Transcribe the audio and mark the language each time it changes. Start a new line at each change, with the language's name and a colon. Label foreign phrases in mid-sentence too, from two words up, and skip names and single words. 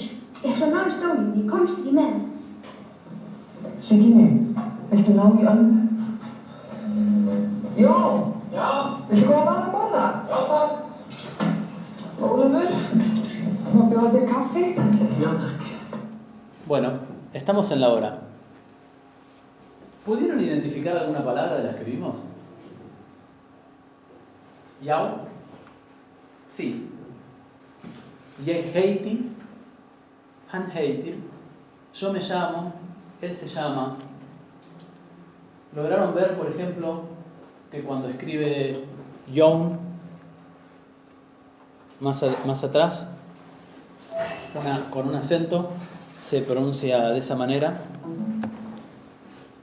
Icelandic: Ég ætla að ná í stólinn, ég komst ekki með. Siggi minn, viltu ná í ömmu? Jón! Já. Viltu koma að borða? Já, takk. Ólafur, má bjóða þér kaffi? Já, takk.
Spanish: Bueno, estamos en la hora. ¿Pudieron identificar alguna palabra de las que vimos? ¿Yau? Sí.
Icelandic: Ég heiti, hann heitir,
Spanish: yo me llamo, él se llama. ¿Lograron ver, por ejemplo, que cuando escribe Jón más atrás, con un acento, se pronuncia de esa manera?